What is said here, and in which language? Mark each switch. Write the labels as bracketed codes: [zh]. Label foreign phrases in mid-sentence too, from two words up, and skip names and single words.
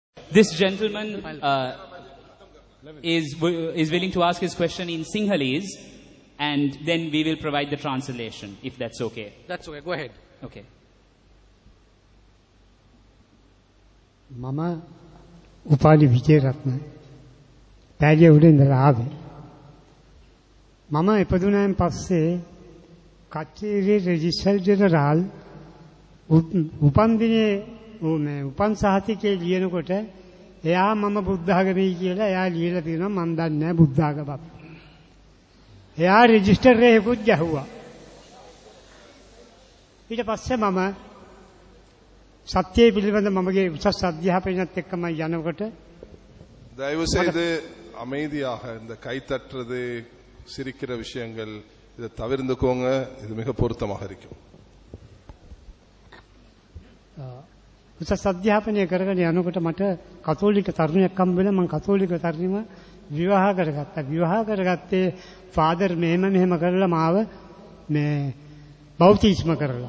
[en] This gentleman is willing to ask his question in Sinhalese, and then we will provide the translation, if that's okay. That's okay. Go ahead. Okay. [si] Mama Upali Vijayaratna පැලිය උඩ ඉඳලා ආවේ. මම ඉපදුනාන් පස්සේ කච්චේරියේ [en] Registrar General [si] උපන් දිනේ උපන් සහතිකේ ලියනකොට එයා මම බුද්ධ ආගමයි කියලා එයා ලියලා තියෙනවා මම දන්නේ නැහැ බුද්ධ ආගමක්. එයා රෙජිස්ටර් එකකුත් ගැහුවා. ඊට පස්සේ මම සත්‍යය පිළිබඳ මමගේ උසස් අධ්‍යාපනයත් එක්කම යනකොට [ta] தயவு செய்து அமைதியாக இந்த கை தட்டுறது சிரிக்கிற விஷயங்கள் இதை தவிர்த்துக்கோங்க. இது மிக பொருத்தமாக இருக்கும். [si] උසස් අධ්‍යාපනය කරගෙන යනකොට මට කතෝලික තරුණයෙක් හම්බ වෙලා මම කතෝලික තරුණිව විවාහ කරගත්තා. විවාහ කරගත්තේ ෆාදර් මෙහෙම කරලා මාව මේ බෞතිස්ම කරලා.